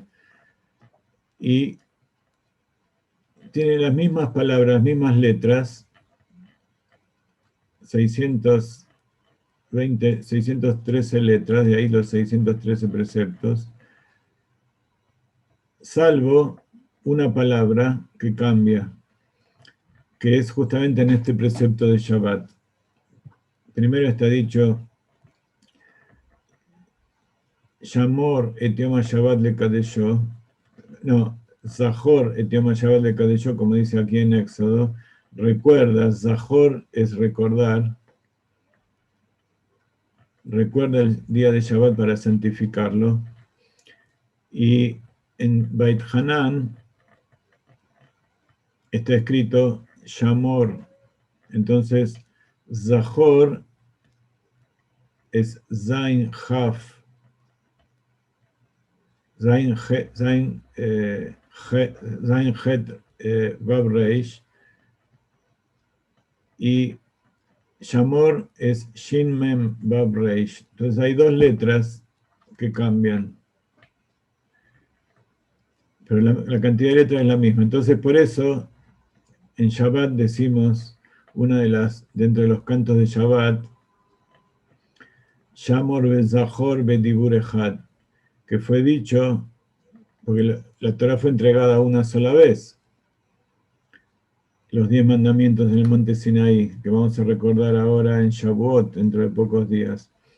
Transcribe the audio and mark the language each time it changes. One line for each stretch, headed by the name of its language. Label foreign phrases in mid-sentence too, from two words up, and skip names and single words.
Spanish: Y tiene las mismas palabras, las mismas letras, 613 letras, de ahí los 613 preceptos, salvo una palabra que cambia, que es justamente en este precepto de Shabbat. Primero está dicho,
Hebrew: שמור את יום השבת לקדשו, no, זכור את יום השבת לקדשו,
Spanish: como dice aquí en Éxodo, recuerda, Zahor es recordar, recuerda el día de Shabbat para santificarlo, y en Beit Hanan está escrito Shamor, entonces Zahor es
Hebrew: זין כף זין חית וו ריש,
Spanish: y Shamor es
Hebrew: שין מם וו ריש.
Spanish: Entonces hay dos letras que cambian, pero la cantidad de letras es la misma. Entonces por eso en Shabbat decimos, dentro de los cantos de Shabbat,
Hebrew: שמור בזכור בדיבור אחד,
Spanish: que fue dicho, porque la Torah fue entregada una sola vez, los 10 mandamientos del monte Sinaí, que vamos a recordar ahora en Shavuot, dentro de pocos días.